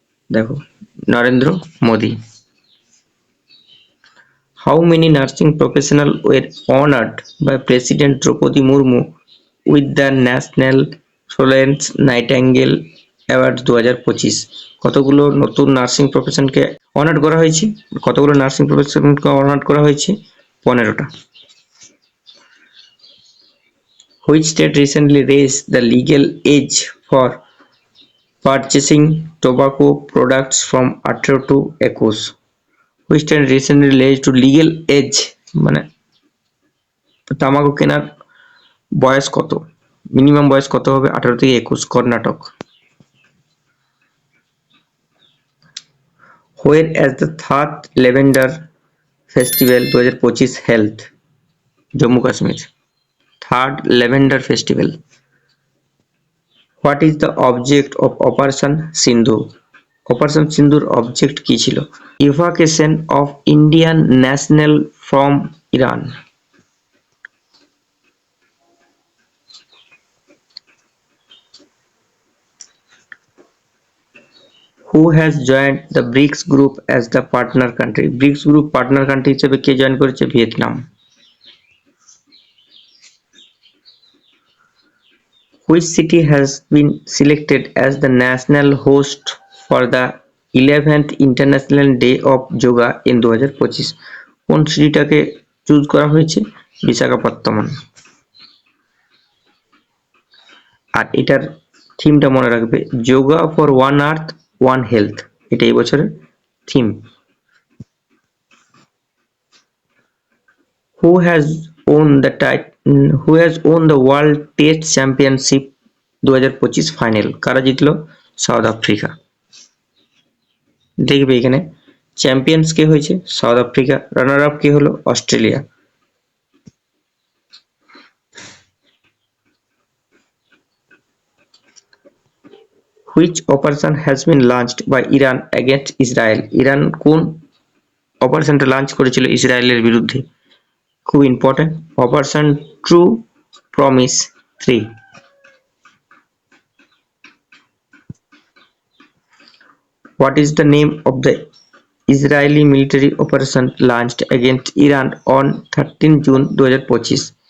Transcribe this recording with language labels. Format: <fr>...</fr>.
<bn>দেখো Narendra Modi.</bn> <en>How many nursing professionals were honored by President Draupadi Murmu with the National Florence Nightingale Award 2025?</en> <bn>কতগুলো নতুন nursing প্রফেশনকে honoured করা হয়েছে? কতগুলো নার্সিং প্রফেশনকে অনার্ড করা হয়েছে? 15টা।</bn> <en>Which state recently raised the legal age for purchasing tobacco products from 18 to 21? Which state recently raised to legal age</en> <bn>মানে তামাকু কেনার বয়স কত? মিনিমাম বয়স কত হবে? 18 থেকে 21। Karnataka.</bn> <en>Where as the third lavender festival 2025 held? Jammu Kashmir. Third lavender festival. What is the object of Operation Sindhu?</en> <bn>Operation সিন্ধুর object কি ছিল?</bn> <en>Evacuation of Indian national from Iran. Who has joined the BRICS group as the partner country? BRICS group partner country</en> <bn>হিসেবে কে join করেছে? Vietnam.</bn> <en>Which city has been selected as the national host for the 11th International Day of Yoga in 2025?</en> <bn>কোন সিটিটাকে choose করা হয়েছে? বিশাখাপত্তনম। আর এটার থিমটা মনে রাখবে, yoga for one earth one health. এটা এই বছরের theme.</bn> <en>Who has who has won the World Test Championship 2025 final?</en> <bn>কারা জিতলো? South Africa. দেখবে এখানে চ্যাম্পিয়ন্স কে হয়েছে? South Africa. রানার আপ কে হলো? Australia.</bn> <en>Which operation has been launched by Iran against Israel?</en> <bn>Iran কোন অপারেশনটা লঞ্চ করেছিল ইসরায়েলের বিরুদ্ধে? খুব important, operation true promise 3।</bn> <en>What is the name of the Israeli military operation launched against Iran on 13 June 2025?</en>